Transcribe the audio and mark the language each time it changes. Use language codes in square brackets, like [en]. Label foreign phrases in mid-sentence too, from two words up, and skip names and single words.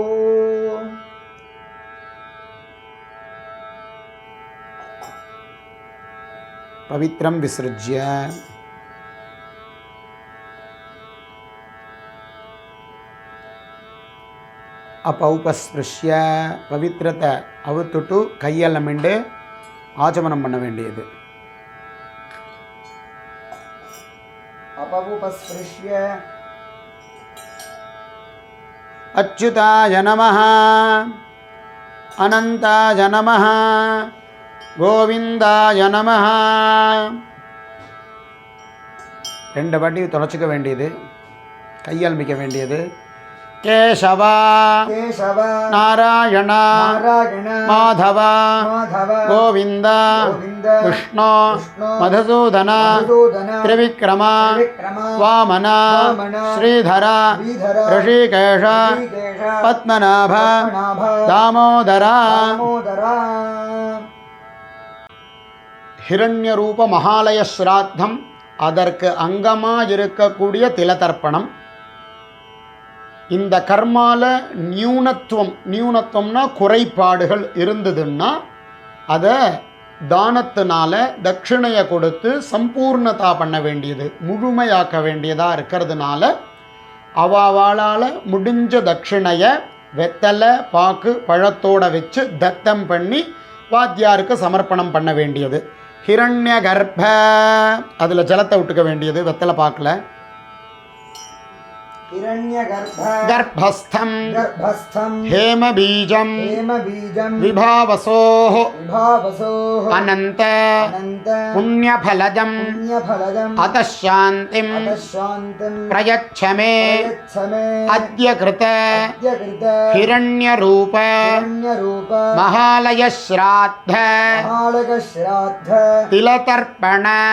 [sa] पवित्रं विसृज्य अपौपस्पृश्य [ta] पवित्रத்தை அவுத்துட்டு கையெல்லாம் மிண்டு ஆச்சமனம் பண்ண வேண்டியது. [sa] अपौपस्पृश्य अच्युताय नमः अनन्ताय नमः गोविन्दाय नमः [ta] ரெண்டு வாட்டி தொலைச்சிக்க வேண்டியது. கையால்மிக்க வேண்டியது. [sa] केशव केशव नारायण नारायण माधव माधव गोविन्द गोविन्द विष्णु विष्णु मधुसूदन मधुसूदन त्रिविक्रम त्रिविक्रम वामन वामन श्रीधर श्रीधर ऋषिकेश ऋषिकेश पद्मनाभ पद्मनाभ दामोदर दामोदर हिरण्यरूप महालय श्राद्धம் [ta] அதற்கு அங்கமாக இருக்கக்கூடிய திலதர்ப்பணம். இந்த கர்மால நியூனத்துவம்னா குறைபாடுகள் இருந்ததுன்னா அதை தானத்தினால தட்சிணையை கொடுத்து சம்பூர்ணதா பண்ண வேண்டியது, முழுமையாக்க வேண்டியதாக இருக்கிறதுனால அவாவாளால் முடிஞ்ச தட்சிணையை வெத்தலை பாக்கு பழத்தோடு வச்சு தத்தம் பண்ணி வாத்தியாருக்கு சமர்ப்பணம் பண்ண வேண்டியது. [sa] हिरण्य गर्भ [ta] அதில் ஜலத்தை விட்டுக்க வேண்டியது வெத்தலை பாக்கில். [sa] गर्भस्थं हेमबीजं विभावसोः अनन्त पुण्यफलजं अतः शान्तिं प्रयच्छ मे अद्य कृत हिरण्यरूप महालयश्राद्ध तिलतर्पण